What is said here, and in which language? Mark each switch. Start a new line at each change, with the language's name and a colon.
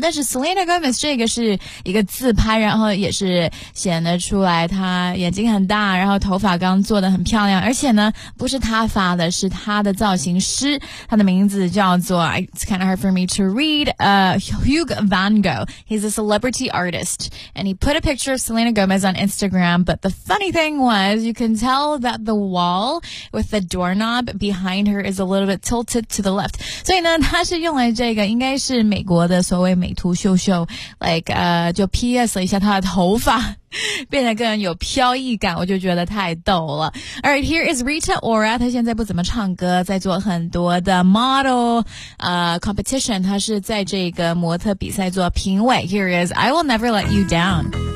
Chinese: 但是 Selena Gomez 这个是一个自拍，然后也是显得出来她眼睛很大，然后头发刚做得很漂亮，而且呢不是她发的，是她的造型师，她的名字叫做
English: It's kind of hard for me to read Hugh Van Gogh. He's a celebrity artist and he put a picture of Selena Gomez on Instagram, but the funny thing was you can tell that the wallwith the doorknob behind her is a little bit tilted to the left.
Chinese: 所以呢它是用来这个应该是美国的所谓美图秀秀 like, 就 PS 了一下她的头发变得更有飘逸感，我就觉得太逗了。
English: Alright, here is Rita Ora.
Chinese: 她现在不怎么唱歌，在做很多的 model competition. 她是在这个模特比赛做评委。
English: Here is I Will Never Let You Down.